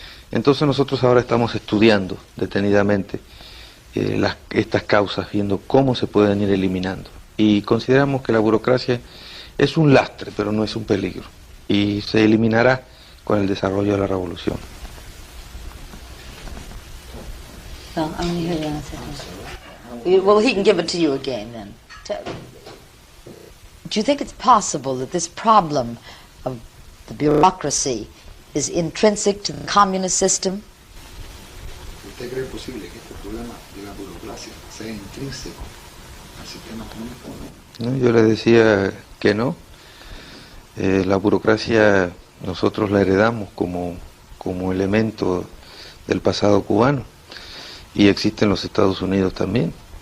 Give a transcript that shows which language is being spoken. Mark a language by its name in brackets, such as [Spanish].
[Spanish] Entonces nosotros ahora estamos estudiando detenidamente estas causas, viendo cómo se pueden ir eliminando. Y consideramos que la burocracia es un lastre, pero no es un peligro. Y se eliminará con el desarrollo de la revolución. [English] No, I want to hear the answer. Well, he can give it to you again then. Do you think it's possible that this problem of the bureaucracy is intrinsic to the communist system? [Spanish] ¿Usted cree posible que este problema de la burocracia sea intrínseco al sistema comunista o no? No, yo le decía que no. La burocracia nosotros la heredamos como elemento del pasado cubano y existe en los Estados Unidos también.